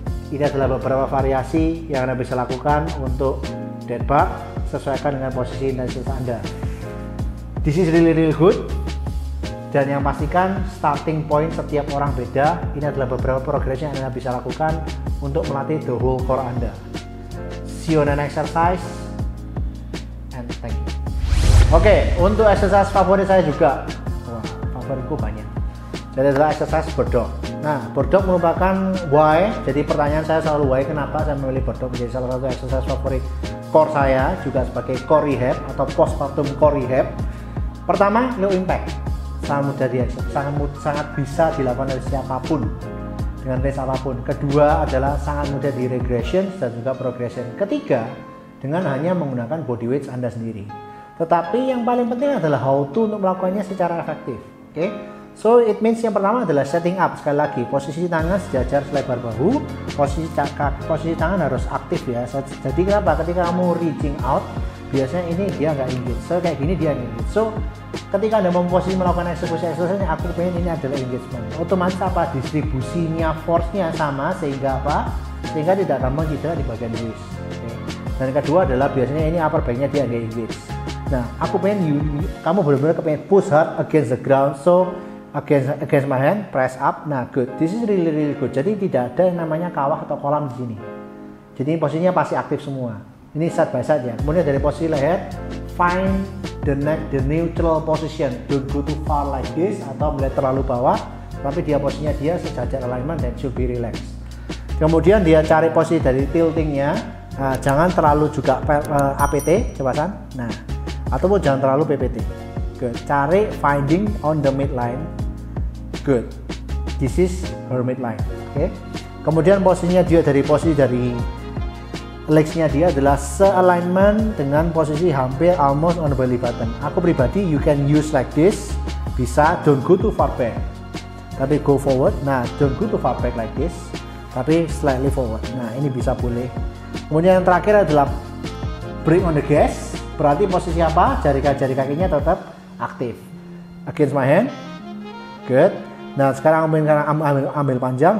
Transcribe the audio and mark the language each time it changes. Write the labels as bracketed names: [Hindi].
[Indonesian] Ini adalah beberapa variasi yang Anda bisa lakukan untuk dead bug, sesuaikan dengan posisi intensitas Anda. [English] This is really good, [Indonesian] dan yang pastikan starting point setiap orang beda. Ini adalah beberapa progression yang Anda bisa lakukan untuk melatih [English] the whole core [Indonesian] Anda. [English] See you on the next exercise and thank you. [Indonesian] Oke, untuk exercise favorit saya juga, wah, favoritku banyak. Jadi adalah exercise bird dog. Nah, bird dog merupakan why. Jadi pertanyaan saya selalu why, kenapa saya memilih bird dog menjadi salah satu exercise favorit core saya, juga sebagai core rehab atau postpartum core rehab. Pertama, low impact, sangat bisa dilakukan oleh siapapun dengan range apapun. Kedua adalah sangat mudah di regression dan juga progression. Ketiga, dengan hanya menggunakan body weight Anda sendiri. Tetapi yang paling penting adalah how to untuk melakukannya secara efektif. Oke, [English] so it means [Indonesian] yang pertama adalah setting up. Sekali lagi, posisi tangan sejajar selebar bahu, posisi tangan harus aktif ya. Jadi kenapa? Ketika kamu reaching out, biasanya ini dia nggak engage. So kayak gini dia engage. So ketika Anda memposisi melakukan eksekusi aku pengen ini adalah engagement. Otomatis apa? Distribusinya force-nya sama sehingga apa? Sehingga tidak gampang cedera di bagian wrist. Okay. Dan kedua adalah biasanya ini upper back-nya dia nggak engage. Nah, aku pengen kamu benar-benar kepengen [English] push hard against the ground. So against my hand, press up. Nah, good. This is really good. [Indonesian] Jadi tidak ada yang namanya kawah atau kolam di sini. Jadi posisinya pasti aktif semua. Ini side by side ya. Kemudian dari posisi leher, [English] find the neutral position. Don't go too far like this [Indonesian] atau melihat terlalu bawah, tapi dia posisinya dia sejajar alignment dan [English] should be relaxed. [Indonesian] Kemudian dia cari posisi dari tiltingnya. Nah, jangan terlalu juga APT, coba san. Nah, ataupun jangan terlalu PPT. Good. Cari [English] finding on the midline. Good. This is her midline. Oke. [Indonesian] Kemudian posisinya dia dari posisi dari legs-nya dia adalah se-alignment dengan posisi hampir [English] almost on the belly button. [Indonesian] Aku pribadi [English] you can use like this. Bisa, don't go too far back. Tapi go forward. Nah, don't go too far back like this. [Indonesian] Tapi [English] slightly forward. [Indonesian] Nah, ini bisa boleh. Kemudian yang terakhir adalah [English] bring on the gas. [Indonesian] Berarti posisi apa? Jari kakinya tetap aktif. [English] Against my hand. Good. [Indonesian] Nah, sekarang ambil panjang.